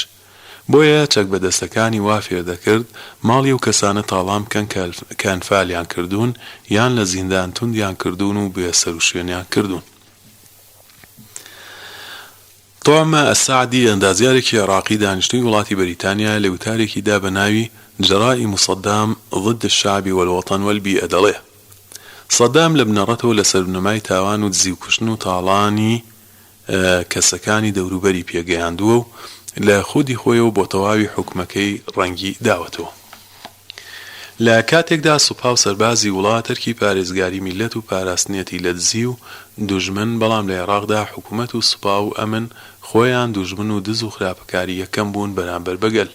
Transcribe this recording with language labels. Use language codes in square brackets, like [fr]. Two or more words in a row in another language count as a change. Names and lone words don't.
[ckb] بۆیە چەک بەدەستەکانی وا فێر دەکرد ماڵی و کەسانە تاڵام بکەن کە ئەنفالیان کردوون یان لە زیندان توندیان کردوون و بێ سەر و شوێنیان کردوون. تۆمە ئەسعدی ئەندازیارێکی عێراقی دانیشتووی وڵاتی بەریتانیا لە وتارێکی دا بە ناوی [ar] جەرائم سەدام ضد الشعب والوطن والبيئة [ckb] دەڵێ سەدام لە بنەڕەتەوە لە سەربنەمای تاوان و دزی و کوشتن و تاڵانی کەسەکانی دەوروبەری پێگەیاندووە و لە خودی خۆیەوە بۆ تەواوی حکومەکەی ڕەنگی داوەتەوە. لە کاتێکدا سوپا و سەربازی وڵات تەرکی پارێزگاری میلەت و پاراستنیەتی لە دزی و دوژمن بەڵام لە عێراقدا حکومەت و سوپا و ئەمن خۆیان دوژمن و دز و خراپەکاری یەکەم بوون بەرامبەر بەگەل.